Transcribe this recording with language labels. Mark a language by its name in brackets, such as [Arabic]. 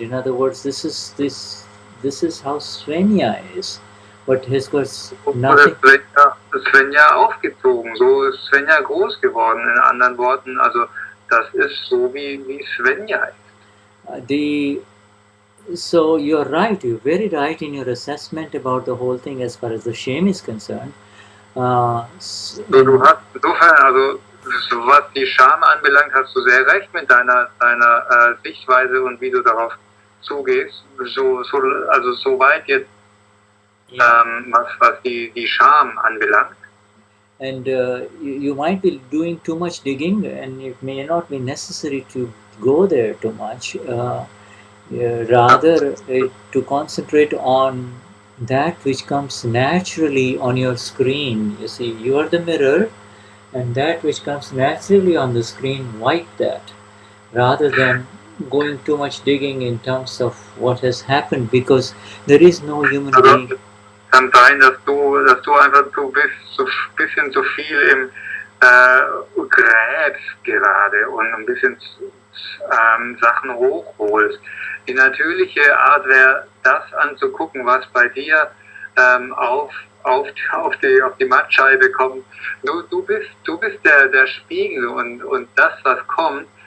[English] In other words, this is how Swenja is. But has got nothing. [German] Swenja aufgezogen, so ist Swenja groß geworden. In anderen Worten, also das ist so wie Swenja ist. [English] So you're right. You're very right in your assessment about the whole thing as far as the shame is concerned. [German] Du hast insofern, also was die Scham anbelangt, hast du sehr recht mit deiner Sichtweise und wie du darauf zugehst. So weit jetzt, was die Scham anbelangt. [English] And you might be doing too much digging, and it may not be necessary to go there too much. Rather, to concentrate on that which comes naturally on your screen. You see, you are the mirror, and that which comes naturally on the screen, wipe that, rather than going too much digging in terms of what has happened, because there is no human being. [German] Kann sein, dass du einfach so ein bisschen zu viel im gräbst gerade und ein bisschen Sachen hochholst. Die natürliche Art wäre, das anzugucken, was bei dir auf die Mattscheibe kommt. Du bist der Spiegel und das, was kommt,